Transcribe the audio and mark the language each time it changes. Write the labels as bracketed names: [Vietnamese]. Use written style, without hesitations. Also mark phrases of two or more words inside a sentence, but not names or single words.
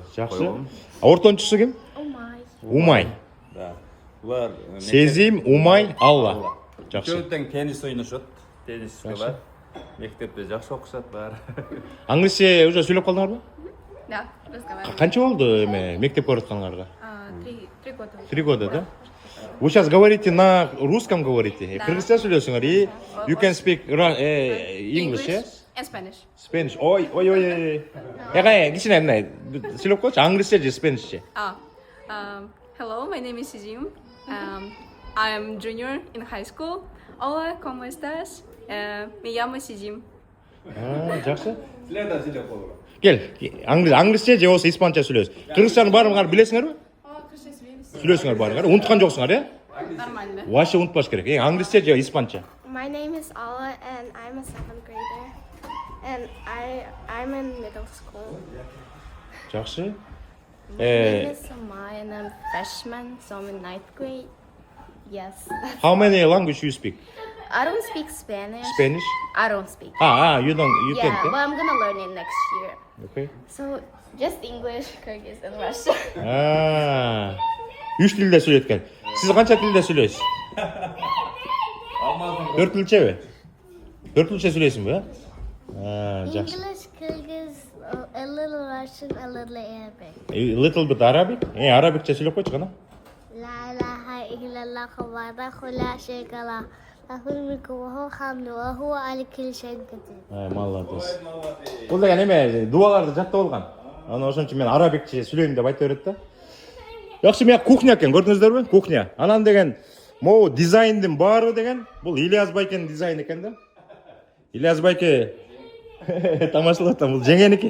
[Kyrgyz] Жакшы. Ортончусу ким? Умай. Да. Булар Сезим, Умай, Алла. Жакшы. Чөтөн теннис ойношот. Теннис кылат. Мектепте жакшы окушат баары. Англисче уже сүйлөп калдыңарбы? [Russian] Да, разговариваю. [Kyrgyz] Канча болду мектепке баратканыңарга? [Russian] 3 года. 3 года, да? Вы сейчас говорите на русском говорите? [Kyrgyz] Кыргызча сүйлөсүңөр, [English] и you can speak English, yes? And Spanish. Spanish. [Kyrgyz] Ой. Кичине мындай сүйлөп койчу, англисче же Spanish. [English] Hello, my name is Sizim. I'm junior in high school. [Spanish] Hola, ¿cómo estás? Me llamo Sizim. [Kyrgyz] Жакшы. Кел, англисче же болсо испанча сүйлөйсүз. Кыргызчаны баарыңар билесиңерби? Сүйлөсүңөр баарыңар. Унуткан жоксуңар, э? [Russian] Нормально. [Kyrgyz] Вообще унутпаш керек. Англисче же испанча. [English] My name is Alla and I'm a 7th grader. And I'm in middle school. Жакшы. My name is Samai and I'm freshman, so I'm in 9th grade. Yes. How many language you speak? I don't speak Spanish. Spanish? I don't speak. You Yeah, can't. but I'm gonna learn it next year. Okay. So just English, Kyrgyz, and Russian. [Kyrgyz] Үч тилде сүйлөйт экен. Сиз канча тилде сүйлөйсүз? 4 тилчеби? 4 тилче сүйлөйсүңбү, э? Жакшы. [English] English, Kyrgyz, a little Russian, a little Arabic. A little bit Arabic? [Kyrgyz] Arabicче сүйлөп койчу кана. [Arabic] لا إله إلا الله وحده لا شريك له. له الملك وله الحمد وهو على كل شيء قدير. [Russian] Молодец. [Kyrgyz] Бул деген эме дуаларды жаттап алган. Аны ошон үчүн мен арабикче сүйлөйм деп айта берет да. Жакшы, мен кухня экен, көрдүңүздөрбү? Кухня. Анан деген могу дизайндын баары деген бул Ильяс Байкенин дизайны экен да. Ильяс Байке тамашалап атам, бул жеңеники.